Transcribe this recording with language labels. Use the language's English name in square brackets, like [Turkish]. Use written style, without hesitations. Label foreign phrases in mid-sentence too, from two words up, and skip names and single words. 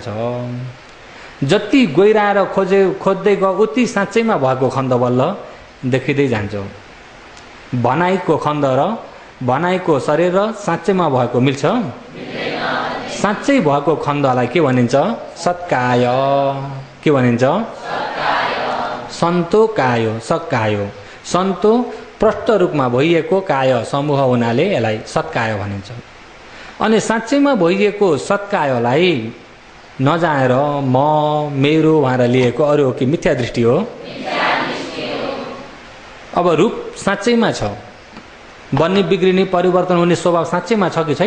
[Nepali] जति गहिराएर खोज्दै गयो उति साँच्चैमा भएको खण्ड बल्ल देखिँदै जान्छ। भनाइको खण्ड र भनाइको शरीर र साँच्चैमा भएको मिल्छ? साँच्चै भएको खण्डलाई के भनिन्छ? सत्काय। के भनिन्छ? [Pali] सन्तो कायो, सत्कायो। [Nepali] सन्तो प्रष्ट रूपमा भइएको, काय समूह हुनाले यसलाई सत्काय भनिन्छ। अनि साँच्चैमा भइएको सत्कायलाई नजानेर म मेरो भनेर लिएको अरू हो कि मिथ्या दृष्टि हो? अब रूप साँच्चैमा छ, बन्ने बिग्रिने परिवर्तन हुने स्वभाव साँच्चैमा छ कि छैन?